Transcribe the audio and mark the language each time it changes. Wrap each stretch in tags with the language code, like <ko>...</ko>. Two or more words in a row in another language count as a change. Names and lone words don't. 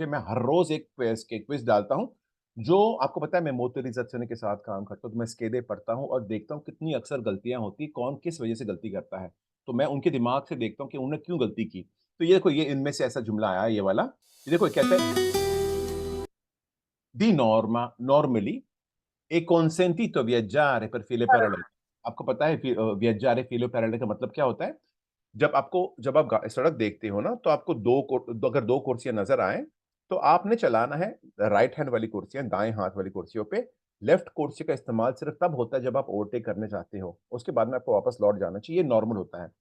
<hi>मैं हर रोज एक क्विज डालता हूं। जो आपको पता है मैं मोतरिजत के साथ काम करता हूं, तो मैं स्केदे पढ़ता हूं और देखता हूं कितनी अक्सर गलतियां होती, कौन किस वजह से गलती करता है। तो मैं उनके दिमाग से देखता हूं कि उन्होंने क्यों गलती की। तो ये देखो, ये इनमें से ऐसा जुमला आया ये वाला, ये देखो कहते हैं</hi> <it>di norma normalmente è consentito viaggiare per file parallele.</it> <hi>आपको पता है</hi> <it>viaggiare filo parallele</it> <hi>का मतलब क्या होता है? जब आप सड़क देखते हो ना, तो आपको अगर दो कुर्सियां नजर आए, तो आपने चलाना है</hi> <en>right hand</en> <hi>वाली कुर्सियां, दाएं हाथ वाली कुर्सियों पे। लेफ्ट कुर्सी का इस्तेमाल सिर्फ तब होता है जब आप ओवरटेक करने चाहते हो, उसके बाद में आपको वापस लौट जाना चाहिए, नॉर्मल होता है।</hi>